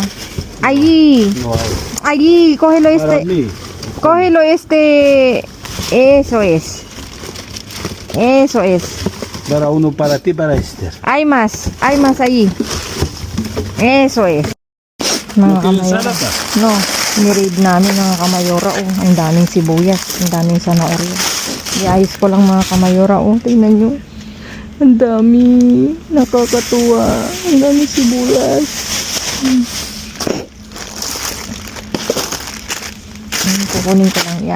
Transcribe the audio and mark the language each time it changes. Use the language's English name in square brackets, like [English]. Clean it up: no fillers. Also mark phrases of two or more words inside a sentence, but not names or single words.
[Spanish] Allí, No hay. allí, cógelo Para este. mí. Cógelo este. Eso es. Para uno para ti, para Esther. Hay más allí. Eso es. ¿No [Filipino] Mga [Spanish] tienes [Filipino] kamayora. [Spanish] salata? [Filipino] No, niread namin mga kamayora. Oh, ang daming sibuyas, ang daming zanahoria. I-ayos ko lang mga kamayora. Oh, tingnan nyo. Ang dami. Nakakatuwa. Ang dami sibuyas. Kukunin ko lang.